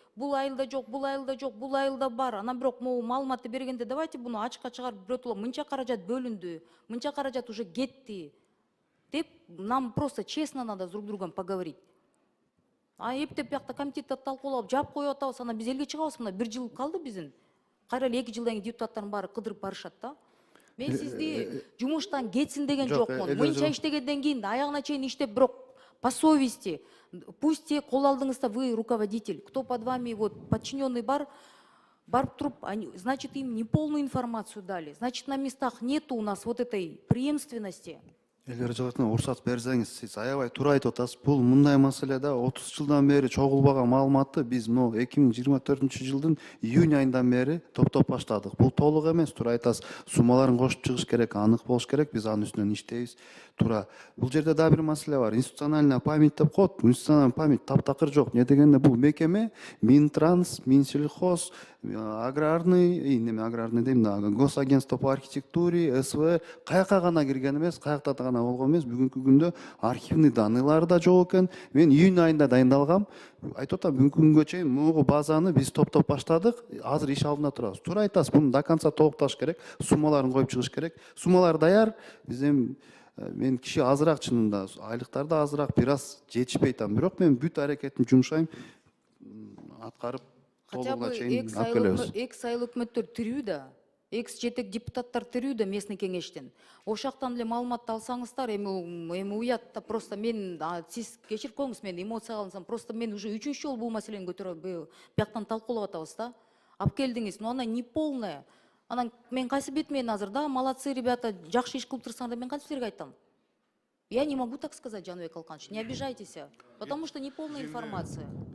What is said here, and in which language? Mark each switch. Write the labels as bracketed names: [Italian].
[Kyrgyz] Бул айылда жок, бул айылда жок, бул айылда бар. Анан бирок могу маалыматты бергенде [Russian] давайте [Kyrgyz] буну ачыкка чыгарып бирөтөлө, мынча каражат бөлүндү, мынча каражат уже кетти деп, [Russian] нам просто честно надо друг с другом поговорить. [Kyrgyz] А эптеп биякта комитетте талкуулап, жаап коюп атабыз, анан биз элге чыгабыз, мына 1 жыл калды биздин. Кайра эле 2 жылдан кийин депутаттардын баары кыдырып барышат да. Мен сизди жумуштан кетсин деген жокмун. Мынча иштегенден кийин аягына чейин иштеп, бирок [Russian] по совести, пусть те [Kyrgyz] кол алдыңызда [Russian] вы руководитель, кто под вами вот подчиненный [Kyrgyz] барып туруп, [Russian] значит им неполную информацию дали, значит на местах нету у нас вот этой преемственности. [Kyrgyz] Элдер жагатына уруксат берсеңиз, сиз аябай туура айтып атасыз. Бул мындай маселе да 30 жылдан бери чогулбаган маалыматты биз могу 2024 жылдын июнь айынан бери топтоп баштадык. Бул толук эмес, туура айтасыз. Суммаларын кошуп чыгыш керек, анык болуш керек. Биз анын үстүнөн иштейбиз. Туура. Бул жерде дагы бир маселе бар. Институциональная память деп коет. Институциональная память таптакыр жок. Не дегенде бул мекеме Минтранс, Минсельхоз, аграрный, аграрный дейм да, Госагентство по архитектуре, СВ каяка гана кирген эмес, каякта гана болгон эмес. Бүгүнкү күндө архивный данныйлар да жок экен. Мен июнь айында дайындалгам. Айтып атам, бүгүнкү күнгө чейин могу базаны биз топтоп баштадык. Азыр иш алдында турабыз. Туура айтасыз, буну [Russian] до конца [Kyrgyz] толукташ керек. Суммаларын коюп чыгыш керек. Суммалар даяр. Биз эми мен киши азыраак, чынында айлыктар да азыраак, бир аз жетишпей атам. Бирок мен бүт аракетимди жумшайм, аткарып [Russian] Хотя бы [Kyrgyz] экс айыл өкмөттөр тирүү да, экс жетек депутаттар тирүү да местный кеңештен. Ошактан эле маалыматты алсаңыздар, эми уят да, просто мен, сиз кечирип коюңуз, мен эмоцияга алынсам, просто мен уже 3-чү жолу бул маселени көтөрөм, бияктан талкуулап атабыз да. Алып келдиңиз, [Russian] но она не полная. [Kyrgyz] Анан мен кайсы бет менен азыр да, [Russian] молодцы ребята, [Kyrgyz] жакшы иш кылып турсаңдар, мен кантип силерге айтам? [Russian] Я не могу так сказать, Жаныбек Калканович, не обижайтесь, потому что не полная информация.